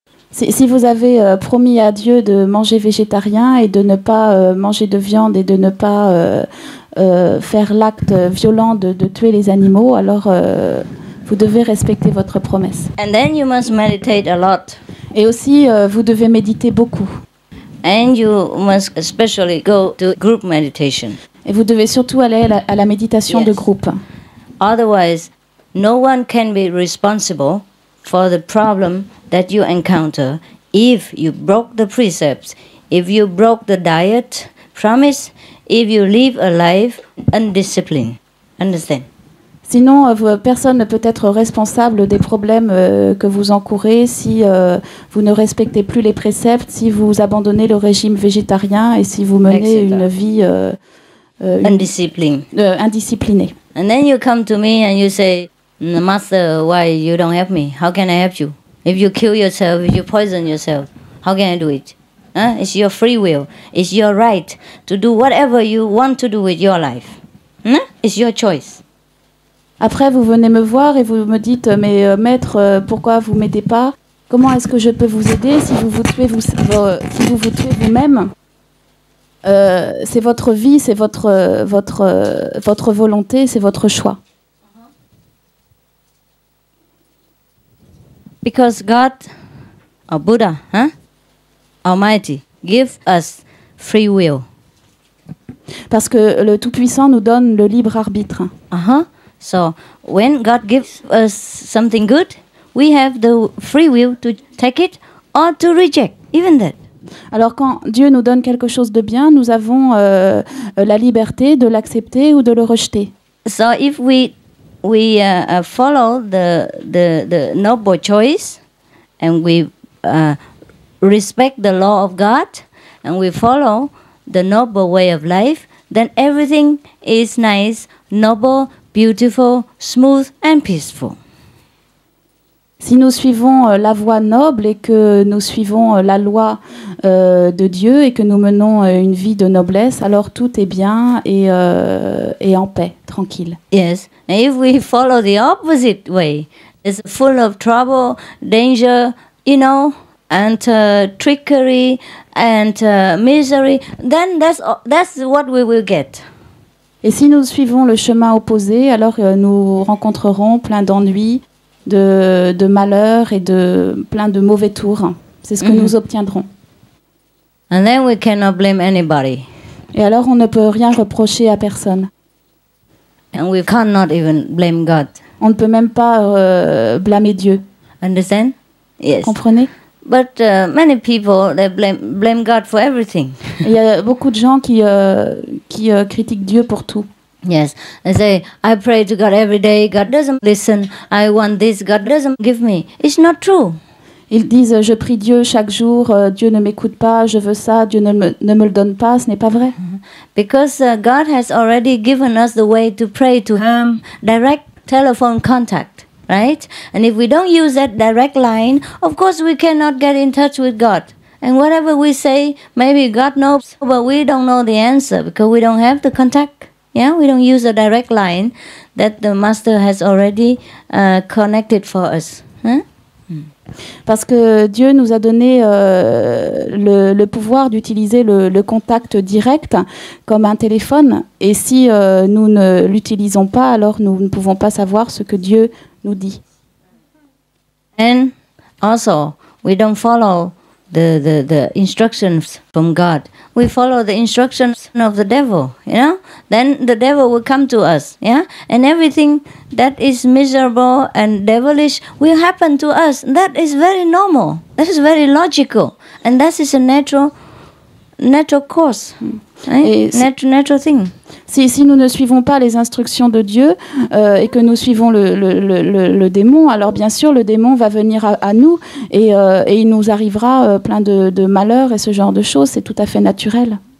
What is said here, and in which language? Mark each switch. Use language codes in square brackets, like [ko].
[fr] Si vous avez promis à Dieu de manger végétarien et de ne pas manger de viande et de ne pas faire l'acte violent de tuer les animaux, alors vous devez respecter votre promesse. [en] And then you must meditate a lot. [fr] Et aussi, vous devez méditer beaucoup. [en] And you must especially go to group meditation. [fr] Et vous devez surtout aller à la méditation de groupe. [en] Otherwise, no one can be responsible for the problem that you encounter if you broke the precepts, if you broke the diet promise, if you live a life undisciplined. Understand? [fr] Sinon, personne ne peut être responsable des problèmes que vous encourez si vous ne respectez plus les préceptes, si vous abandonnez le régime végétarien et si vous menez une vie indisciplinée. [en] And then you come to me and you say, Master, why you don't help me? How can I help you? If you kill yourself, if you poison yourself, how can I do it? It's your free will. It's your right to do whatever you want to do with your life. It's your choice. [fr] Après, vous venez me voir et vous me dites, mais maître, pourquoi vous m'aidez pas? Comment est-ce que je peux vous aider si vous vous tuez vous-même? C'est votre vie, c'est votre volonté, c'est votre choix. [en] Because God, or Buddha, Almighty, gives us free will. [fr] Parce que le Tout-Puissant nous donne le libre arbitre. [en] So when God gives us something good, we have the free will to take it or to reject, even that. [fr] Alors quand Dieu nous donne quelque chose de bien, nous avons la liberté de l'accepter ou de le rejeter. [en] So if we follow the noble choice and we respect the law of God and we follow the noble way of life, then everything is nice, noble, beautiful, smooth and peaceful. [fr] Si nous suivons la voie noble et que nous suivons la loi de Dieu et que nous menons une vie de noblesse, alors tout est bien et en paix, tranquille. [en] Yes, and if we follow the opposite way, it's full of trouble, danger, and trickery and misery, then that's what we will get. [fr] Et si nous suivons le chemin opposé, alors nous rencontrerons plein d'ennuis, de malheurs et plein de mauvais tours. C'est ce que nous obtiendrons. [en] And then we cannot blame anybody. [fr] Et alors on ne peut rien reprocher à personne. [en] And we cannot even blame God. [fr] On ne peut même pas blâmer Dieu. [en] Understand? Yes. [fr] Comprenez? [en] But many people they blame God for everything. [fr] Il y a beaucoup de gens qui critiquent Dieu pour tout. [en] Yes, they say, I pray to God every day, God doesn't listen, I want this, God doesn't give me. It's not true. [fr] Ils disent, je prie Dieu chaque jour, Dieu ne m'écoute pas, je veux ça, Dieu ne me le donne pas, ce n'est pas vrai. [en] Because God has already given us the way to pray to Him, direct telephone contact, right? And if we don't use that direct line, of course we cannot get in touch with God. And whatever we say, maybe God knows, but we don't know the answer because we don't have the contact. Yeah, we don't use a direct line that the Master has already connected for us. [fr] Parce que Dieu nous a donné le pouvoir d'utiliser le contact direct comme un téléphone. Et si nous ne l'utilisons pas, alors nous ne pouvons pas savoir ce que Dieu nous dit. [en] And also, we don't follow the instructions from God. We follow the instructions of the devil, Then the devil will come to us, And everything that is miserable and devilish will happen to us. That is very normal. That is very logical. And that is a natural course, right? Natural thing. [fr] Si nous ne suivons pas les instructions de Dieu et que nous suivons le démon, alors bien sûr le démon va venir à nous et il nous arrivera plein de malheurs et ce genre de choses, c'est tout à fait naturel.